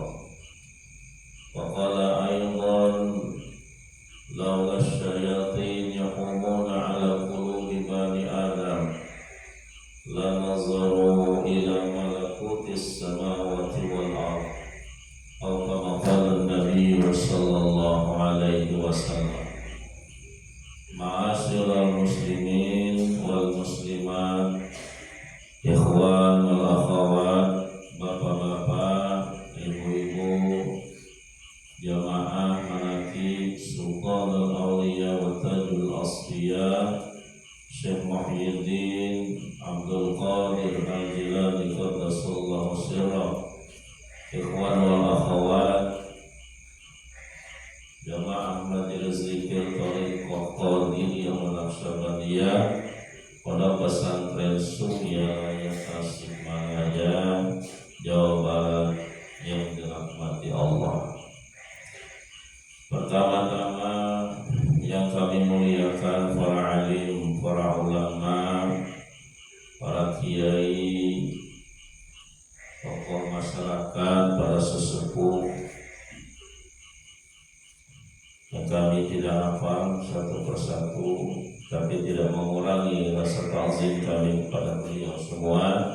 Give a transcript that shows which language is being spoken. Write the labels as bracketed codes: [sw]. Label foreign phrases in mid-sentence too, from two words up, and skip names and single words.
[ar] وقال أيضا لولا الشياطين يحومون على قلوب بني آدم لنظروا إلى ملكوت السماوات والأرض, atau كما قال النبي صلى الله عليه وسلم. معاشر المسلمين والمسلمات إخوان والأخوات, [id] bapak-bapak, ibu-ibu, jamaah manaqib [ar] سلطان الأولياء وتاج الأصفياء شيخ محيي الدين عبد القادر الجيلاني قدس الله سره إخوان والأخوات, [id] jamaah majelis zikir Thariqah Qadiriyah Naqsyabandiyah, Pondok Pesantren Suryalaya Tasikmalaya, Jawa Barat yang dirahmati Allah. Pertama-tama yang kami muliakan para alim, para ulama, para kiai, tokoh masyarakat, para sesepuh yang kami tidak hafal satu persatu, tapi tidak mengurangi rasa ta'zim kami kepada beliau semua.